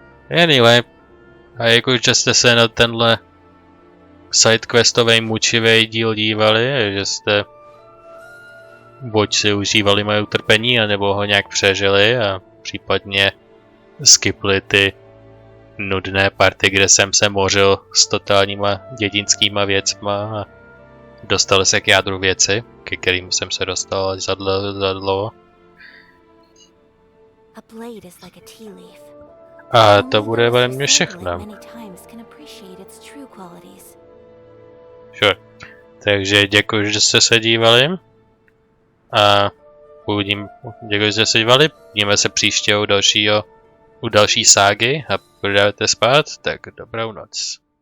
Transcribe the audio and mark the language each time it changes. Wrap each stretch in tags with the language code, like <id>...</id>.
<cs>Anyway, a jak už jste se na tenhle sidequestový mučivý díl dívali, že jste buď si užívali moje utrpení, anebo ho nějak přežili a případně skipli ty nudné party, kde jsem se mořil s totálníma dětinskýma věcma a dostal se k jádru věci, ke kterým jsem se dostal za dlouho.</cs> <en>A blade is like a tea leaf.</en> <cs>A to bude ode mě všechno.</cs> <en>Many times can appreciate its true qualities. Sure.</en> <cs>Takže děkuji, že jste se dívali. A děkuji, že jste se dívali. Vidíme se příště u další ságy a pokud dáte spát, tak dobrou noc.</cs>